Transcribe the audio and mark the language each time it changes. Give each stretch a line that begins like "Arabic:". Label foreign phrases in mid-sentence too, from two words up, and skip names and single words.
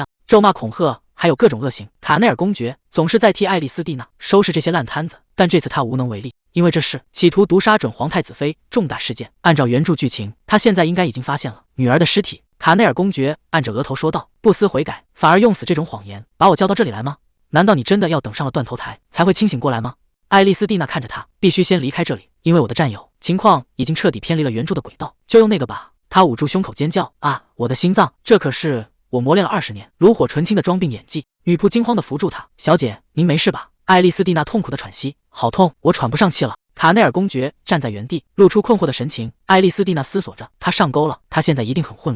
Chinese: 咒罵、恐嚇，還有各種惡行，卡內爾公爵總是在替愛麗絲蒂娜收拾這些爛攤子，但這次他無能為力，因為這是企圖毒殺準皇太子妃重大事件。按照原著劇情，他現在應該已經發現了女兒的屍體。卡內爾公爵按着額頭說道：“不思悔改，反而用死這種謊言，把我叫到這裡來嗎？難道你真的要等上了斷頭台才會清醒過來嗎？” 愛麗絲蒂娜看着他，必須先離開這裡，因為我的戰友情況已經徹底偏離了原著的軌道，就用那個吧。他捂住胸口尖叫：“啊，我的心臟！這可是我磨練了20年、爐火純青的裝病演技。” 女僕驚慌地扶住他：“小姐，您沒事吧？”艾莉絲蒂娜痛苦地喘息：“好痛，我喘不上氣了。” 卡內爾公爵站在原地，露出困惑的神情。艾莉絲蒂娜思索着，他上鈎了，他現在一定很混亂。